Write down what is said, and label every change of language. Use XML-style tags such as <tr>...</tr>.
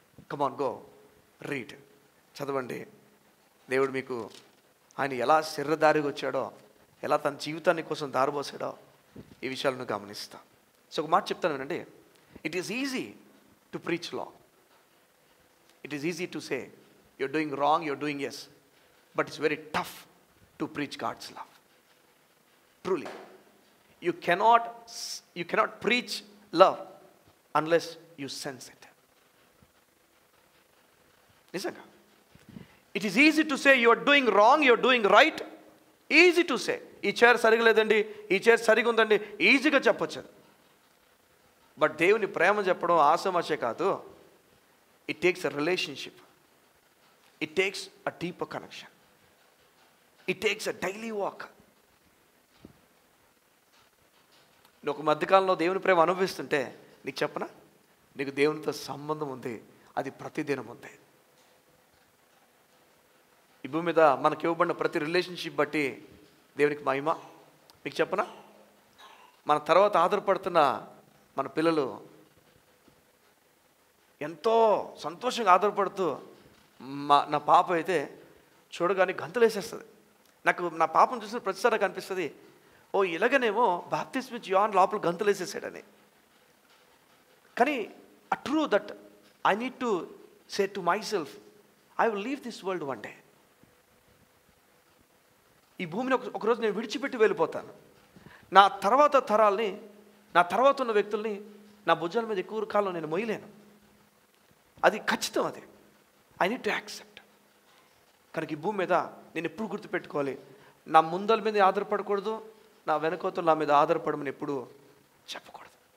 <en>come on go read,</en> <te>చదవండి. దేవుడు మీకు ఆయన ఎలా శరీరధారిగా వచ్చాడో, ఎలా తన జీవితాన్ని కోసం దారిపోసాడో ఈ విషయాలను గమనిస్తా. సో ఒక మాట చెప్తాను వినండి.</te> <en>It is easy to preach law. It is easy to say you're doing wrong, you're doing yes, but it's very tough to preach God's love. Truly you cannot preach love unless you sense it. నిజంగా it is easy to say you are doing wrong, you are doing right. Easy to say,</en> <te>ఈ chair సరిగా లేదండి, ఈ chair సరిగా ఉందండి, ఈజీగా చెప్పొచ్చు.</te> <en>but</en> <te>దేవుని ప్రేమ చెప్పడం ఆసమాషే కాదు.</te> <en>It takes a relationship, it takes a deeper connection, it takes a daily walk.</en> <te>నువ్వు ఒక మధ్యకాలంలో దేవుని ప్రేమ అనుభవిస్తుంటే నీకు చెప్పనా, నీకు దేవునితో సంబంధం ఉంది, అది ప్రతిదినం ఉంది. ఈ భూమి మీద మనకి ఇవ్వబడిన ప్రతి రిలేషన్షిప్ బట్టి దేవునికి మహిమ. మీకు చెప్పనా, మన తర్వాత ఆధారపడుతున్న మన పిల్లలు ఎంతో సంతోషంగా ఆధారపడుతూ, నా పాప అయితే చూడగానే గంతులు వేసేస్తుంది. నా పాపను చూసిన ప్రతిసారి నాకు అనిపిస్తుంది, ఓ ఇలాగనేమో బాప్తిస్మ ఇచ్చి యోహాను లోపల గంతులు వేసేసాడని.</te> <en>కానీ a true that I need to say to myself, I will leave this world one day.</en> <te>ఈ భూమిని ఒకరోజు నేను విడిచిపెట్టి వెళ్ళిపోతాను. నా తర్వాత తరాల్ని, నా తర్వాత ఉన్న వ్యక్తుల్ని నా భుజాల మీద ఎక్కువ కాలం నేను మొయ్యలేను. అది ఖచ్చితం, అది</te> <en>I need to accept.</en> <te>కనుక ఈ భూమి మీద నేను ఎప్పుడు గుర్తుపెట్టుకోవాలి, నా ముందల మీద ఆధారపడకూడదు, నా వెనకోతలు నా మీద ఆధారపడమని ఎప్పుడు చెప్పకూడదు.</te>